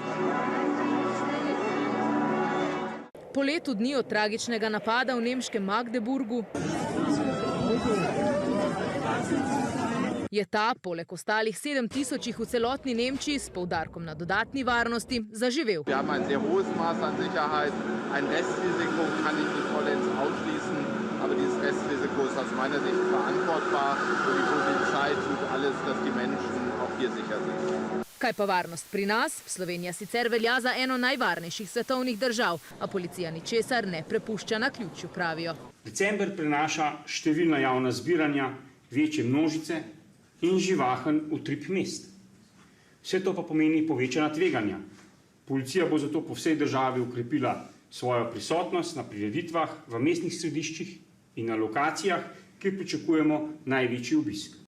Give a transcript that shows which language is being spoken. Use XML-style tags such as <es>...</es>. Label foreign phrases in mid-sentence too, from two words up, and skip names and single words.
<sl>Po letu dni od tragičnega napada v nemškem Magdeburgu je ta, poleg ostalih 7000 v celotni Nemčiji, s poudarkom na dodatni varnosti, zaživel.</sl> <de>Wir haben ein sehr hohes Maß an Sicherheit. Ein Restrisiko kann ich nicht vollends ausschließen, aber dieses Restrisiko ist aus meiner Sicht verantwortbar und die Polizei tut alles, dass die Menschen auch hier sicher sind.</de> <sl>Kaj pa varnost pri nas? Slovenija sicer velja za eno najvarnejših svetovnih držav, a policija ničesar ne prepušča naključju, pravijo. December prinaša številna javna zbiranja, večje množice in živahen utrip mest. Vse to pa pomeni povečana tveganja. Policija bo zato po vsej državi ukrepila svojo prisotnost na prireditvah v mestnih središčih in na lokacijah, kjer pričakujemo največji obisk.</sl>